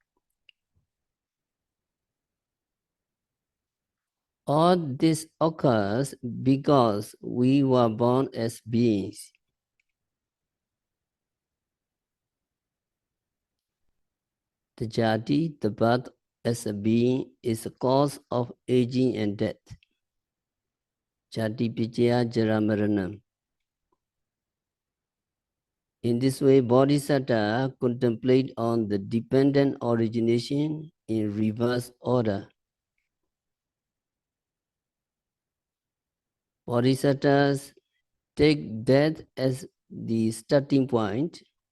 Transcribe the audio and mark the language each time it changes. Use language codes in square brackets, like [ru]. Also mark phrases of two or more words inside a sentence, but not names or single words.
[en] All this occurs because we were born as beings. The jati, the birth as a being, is the cause of aging and death. [pi] Jati pijaya jaramaranam. [en] In this way, Bodhisattva contemplate on the dependent origination in reverse order. Bodhisattvas take death as the starting point.